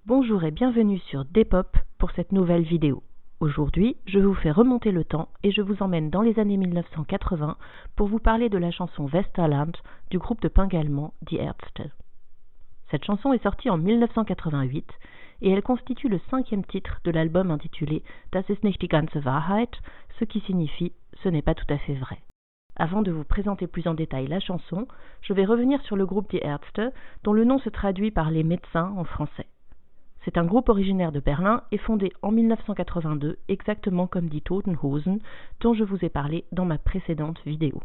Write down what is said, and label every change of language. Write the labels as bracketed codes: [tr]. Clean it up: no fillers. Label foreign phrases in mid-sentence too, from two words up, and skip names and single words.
[fr] Bonjour et bienvenue sur Depop pour cette nouvelle vidéo. Aujourd'hui, je vous fais remonter le temps et je vous emmène dans les années 1980 pour vous parler de la chanson Westerland du groupe de punk allemand Die Ärzte. Cette chanson est sortie en 1988 et elle constitue le 5e titre de l'album intitulé Das ist nicht die ganze Wahrheit, ce qui signifie « ce n'est pas tout à fait vrai ». Avant de vous présenter plus en détail la chanson, je vais revenir sur le groupe Die Ärzte, dont le nom se traduit par les médecins en français. C'est un groupe originaire de Berlin et fondé en 1982, exactement comme Die Toten Hosen, dont je vous ai parlé dans ma précédente vidéo.